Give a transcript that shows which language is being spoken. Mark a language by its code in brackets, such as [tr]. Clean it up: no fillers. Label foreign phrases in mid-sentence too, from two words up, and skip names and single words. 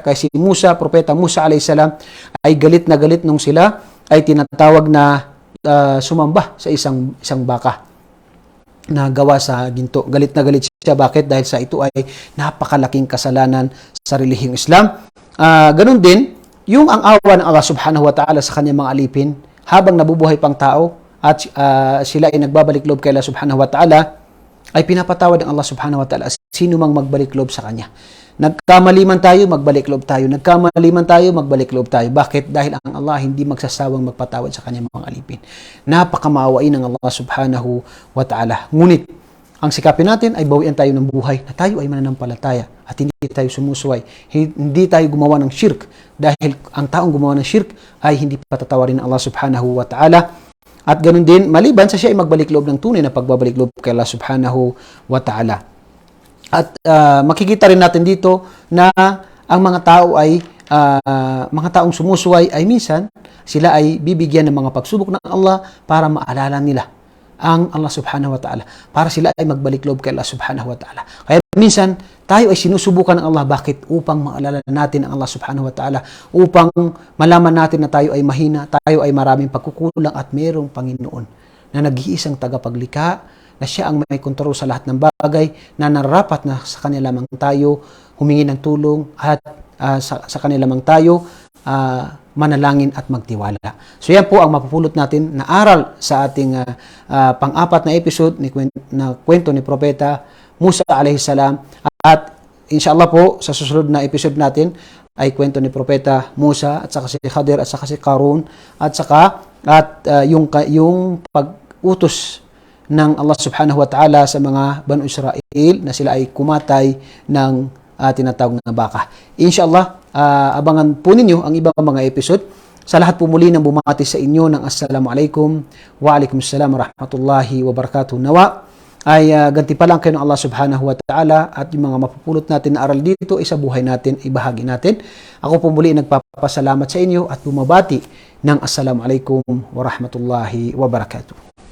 [tl] Kaya si Musa, Propeta Musa [ar] عليه السلام, [tl] ay galit na galit nung sila ay tinatawag na sumamba sa isang baka na gawa sa ginto. Galit na galit siya. Bakit? Dahil sa ito ay napakalaking kasalanan sa relihiyong Islam. Ganun din, yung ang awa ng Allah [ar] سبحانه وتعالى [tl] sa kanyang mga alipin, habang nabubuhay pang tao at sila ay nagbabalik loob kay Allah [ar] سبحانه وتعالى, [tl] ay pinapatawad ng Allah [ar] سبحانه وتعالى [tl] sino mang magbalik loob sa kanya. Nagkamali man tayo, magbalik loob tayo. Nagkamali man tayo, magbalik loob tayo. Bakit? Dahil ang Allah hindi magsasawang magpatawad sa kanyang mga alipin. Napakamaawain ng Allah [ar] سبحانه وتعالى. [tl] Ngunit, ang sikapin natin ay bawian tayo ng buhay na tayo ay mananampalataya at hindi tayo sumusuway. Hindi tayo gumawa ng shirk, dahil ang taong gumawa ng shirk ay hindi patatawarin ng Allah [ar] سبحانه وتعالى. [tl] At ganun din, maliban sa siya ay magbalik loob ng tunay na pagbabalik loob kay Allah [ar] سبحانه وتعالى. [tl] At makikita rin natin dito na ang mga tao ay mga taong sumusuway ay minsan sila ay bibigyan ng mga pagsubok ng Allah para maalala nila ang Allah [ar] سبحانه وتعالى, [tl] para sila ay magbalik loob kay Allah [ar] سبحانه وتعالى. [tl] Kaya minsan tayo ay sinusubukan ng Allah. Bakit? Upang maalala natin ang Allah [ar] سبحانه وتعالى, [tl] upang malaman natin na tayo ay mahina, tayo ay maraming pagkukulang, at mayroong Panginoon na nag-iisang tagapaglikha, na siya ang may kontrol sa lahat ng bagay, na nararapat na sa kanila lamang tayo humingi ng tulong, at sa kanila lamang tayo manalangin at magtiwala. So yan po ang mapupulot natin na aral sa ating pang-apat na episode na kwento ni Propeta Musa [ar] عليه السلام. [tl] At inshallah po sa susunod na episode natin ay kwento ni Propeta Musa at saka si Khadir at saka si Qarun at yung pag-utos ng Allah [ar] سبحانه وتعالى [tl] sa mga Banu Israel na sila ay kumatay ng tinatawag na baka. Inshallah, abangan po ninyo ang ibang mga episode. Sa lahat po muli ng bumati sa inyo ng [ar] السلام عليكم وعليكم السلام ورحمة الله وبركاته. [tl] Nawa ay ganti pa lang kayo ng Allah [ar] سبحانه وتعالى, [tl] at yung mga mapupulot natin na aral dito ay sa buhay natin, ibahagi natin. Ako po muli nagpapasalamat sa inyo at bumabati ng [ar] السلام عليكم ورحمة الله وبركاته.